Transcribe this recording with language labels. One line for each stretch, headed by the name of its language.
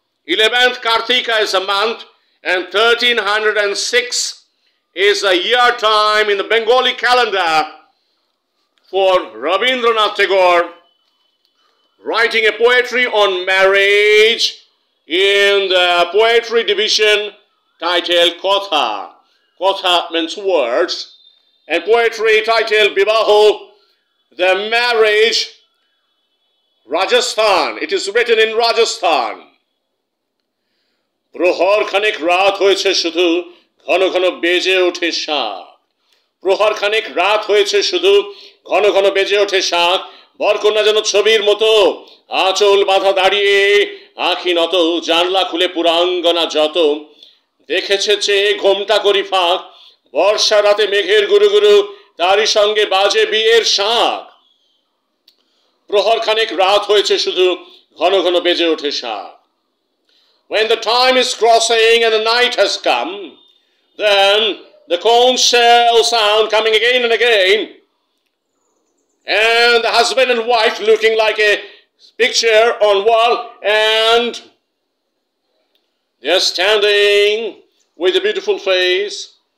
English: 11th Kartika is a month and 1306 is a year time in the Bengali calendar for Rabindranath Tagore, writing a poetry on marriage in the poetry division titled Kotha. Kotha means words, and poetry titled Bibaho, the marriage, Rajasthan. It is written in Rajasthan.
Bangla: প্রহর খানেক রাত হয়েছে শুধু ঘন ঘন বেজে ওঠে শাঁখ প্রহর খানেক রাত হয়েছে শুধু ঘন ঘন বেজে ওঠে শাঁখ বরকন্যা যেন ছবির মতো আঁচল বাঁধা দাঁড়িয়ে আঁখি নত জানলা খুলে পুরাঙ্গনা যত দেখেছে চেয়ে ঘোমটা করি ফাঁক বর্ষা রাতে মেঘের গুরু গুরু তারই সঙ্গে বাজে বিয়ের শাঁখ প্রহর খানেক রাত হয়েছে শুধু ঘন ঘন বেজে ওঠে শাঁখ.
English: When the time is crossing and the night has come, then the conch shell sound coming again and again, and the husband and wife looking like a picture on wall, and they are standing with a beautiful face.